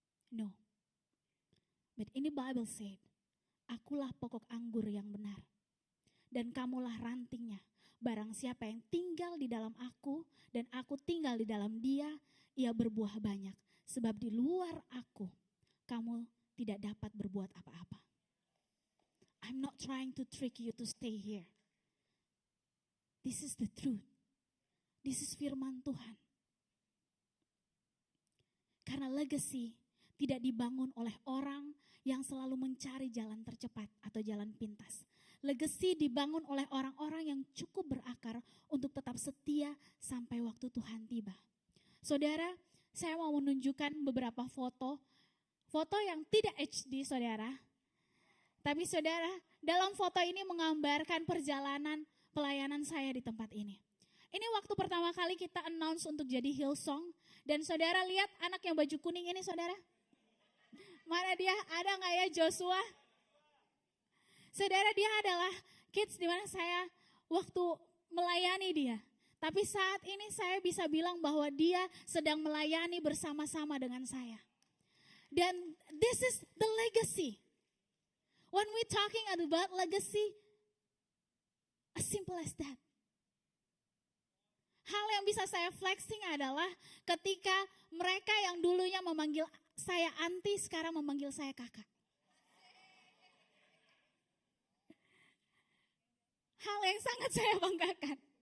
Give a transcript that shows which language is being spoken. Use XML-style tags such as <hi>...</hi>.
<en>No. But in the Bible said,</en> <id>akulah pokok anggur yang benar dan kamulah rantingnya. Barang siapa yang tinggal di dalam aku dan aku tinggal di dalam dia, ia berbuah banyak. Sebab di luar aku, kamu tidak dapat berbuat apa-apa.</id> <en>I'm not trying to trick you to stay here. This is the truth. This is</en> <id>firman Tuhan. Karena legacy tidak dibangun oleh orang yang selalu mencari jalan tercepat atau jalan pintas. Legacy dibangun oleh orang-orang yang cukup berakar untuk tetap setia sampai waktu Tuhan tiba. Saudara, saya mau menunjukkan beberapa foto. Foto yang tidak HD, saudara. Tapi saudara, dalam foto ini menggambarkan perjalanan pelayanan saya di tempat ini. Ini waktu pertama kali kita announce untuk jadi Hillsong. Dan saudara lihat anak yang baju kuning ini, saudara. Mana dia? Ada nggak ya Joshua? Saudara, dia adalah kids di mana saya waktu melayani dia. Tapi saat ini saya bisa bilang bahwa dia sedang melayani bersama-sama dengan saya.</id> <en>Dan this is the legacy. When we talking about legacy, as simple as that.</en> <id>Hal yang bisa saya flexing adalah ketika mereka yang dulunya memanggil saya auntie sekarang memanggil saya kakak. Hal yang sangat saya banggakan.</id>